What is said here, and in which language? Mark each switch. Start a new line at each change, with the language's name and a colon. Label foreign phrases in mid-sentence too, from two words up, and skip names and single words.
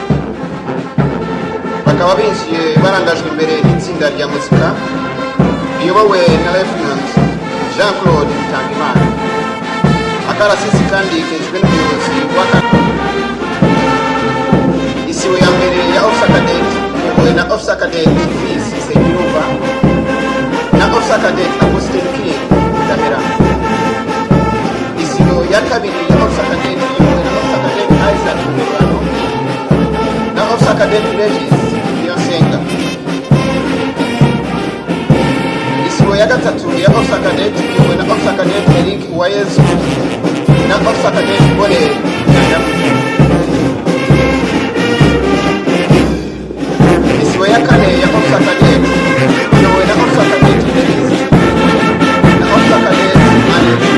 Kinyarwanda: Bakaba binjiye barangajwe imbere n'itsinda rya muzika riyobowe na Lieutenant Jean-Claude Mutangimana. Akarasisi kandi kejwe n'umuyobozi isibo ya mbere ya
English: Officer Cadet
Kinyarwanda: na
English: Officer Cadet
Kinyarwanda: Chris Sekiruba na
English: Officer Cadet
Kinyarwanda: Agustin King Kamera. Isibo ya kabiri ya
English: Officer Cadet
Kinyarwanda: na
English: Officer Cadet
Kinyarwanda: Isaac Murano na
English: Officer Cadet
Kinyarwanda: Regis Yonsenga. Isibo ya gatatu ya
English: Officer Cadet
Kinyarwanda: na
English: Officer Cadet
Kinyarwanda: Eric Uwayezu na
English: Officer Cadet
Kinyarwanda: Bole ya kane ya
English: Officer Cadet
Kinyarwanda: yowe na
English: Officer Cadet
Kinyarwanda: Dennis na
English: Officer Cadet
Kinyarwanda: Mane.